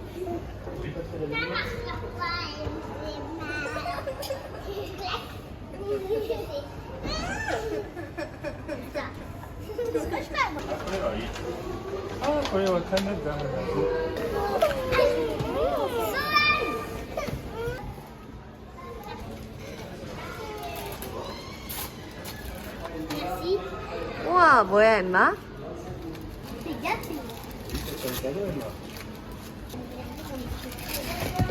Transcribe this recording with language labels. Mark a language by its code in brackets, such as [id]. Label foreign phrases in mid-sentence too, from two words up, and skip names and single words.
[fr] Oui, on va quand même mettre dans Merci. [ko] 우와, 뭐야, 임마? [fr] C'est gâté. C'est un cadeau, Emma.